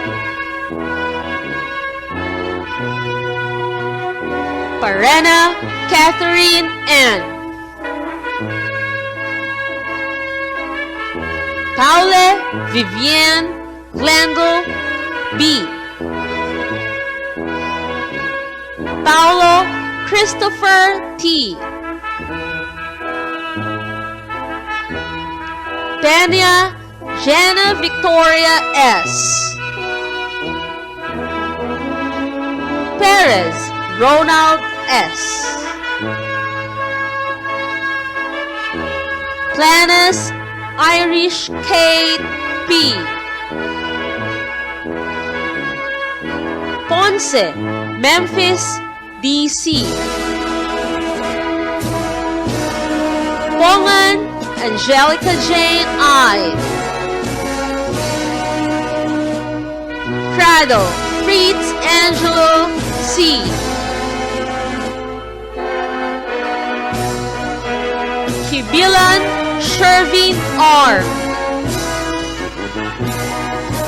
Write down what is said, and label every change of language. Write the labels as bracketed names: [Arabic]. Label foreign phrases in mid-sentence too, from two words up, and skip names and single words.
[Filipino] Parena Catherine N. Paule Vivienne Glendale B. Paulo Christopher T. Pena Jenna Victoria S. Perez Ronald S. Planas Irish Kate P. Ponce Memphis DC. Pongan Angelica Jane I. Prado Fritz Angelo C. Kibilan Shervin R.